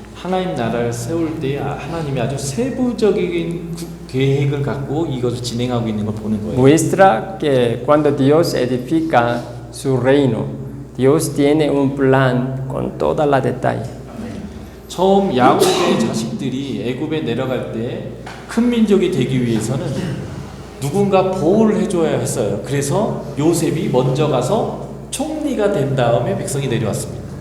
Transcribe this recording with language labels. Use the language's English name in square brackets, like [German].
[Korean] 하나님 나라를 세울 때 하나님이 아주 세부적인 계획을 갖고 이것을 진행하고 있는 걸 보는 거예요. [Spanish] Muestra que cuando Dios edifica su reino, Dios tiene un plan con toda la detalle. [Korean] 처음 야곱의 자식들이 애굽에 내려갈 때 큰 민족이 되기 위해서는 누군가 보호를 해줘야 했어요. 그래서 요셉이 먼저 가서 총리가 된 다음에 백성이 내려왔습니다.